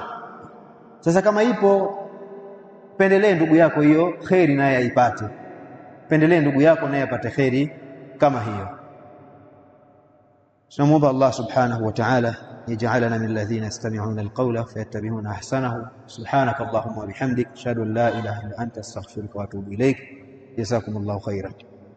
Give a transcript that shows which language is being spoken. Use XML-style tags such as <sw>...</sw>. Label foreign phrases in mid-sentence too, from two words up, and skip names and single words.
<sw>Sasa kama ipo, pendelee ndugu yako hiyo khairi naye aipate. Pendelee ndugu yako naye apate khairi kama hiyo. Tunamuomba Allah</sw> <ar>سبحانه وتعالى يجعلنا من الذين يستمعون القول فيتبعون أحسنه. سبحانك اللهم وبحمدك، أشهد أن لا إله إلا أنت، أستغفرك وأتوب إليك. جزاكم الله خيرا.</ar>